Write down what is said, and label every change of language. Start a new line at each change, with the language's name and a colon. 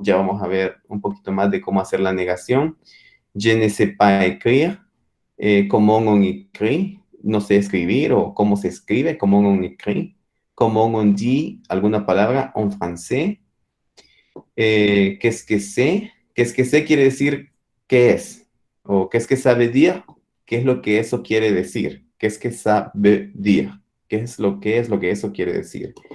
Spanish: Ya vamos a ver un poquito más de cómo hacer la negación.
French: Je ne sais pas écrire, comment on écrit,
Spanish: no sé escribir o cómo se escribe,
French: comment on écrit. Comment on dit
Spanish: alguna palabra en francés.
French: Qu'est-ce que c'est? Qu'est-ce que c'est
Spanish: quiere decir qué es. O
French: qu'est-ce que ça veut dire,
Spanish: qué es lo que eso quiere decir.
French: Qu'est-ce que ça veut dire.
Spanish: ¿Qué es lo que eso quiere decir?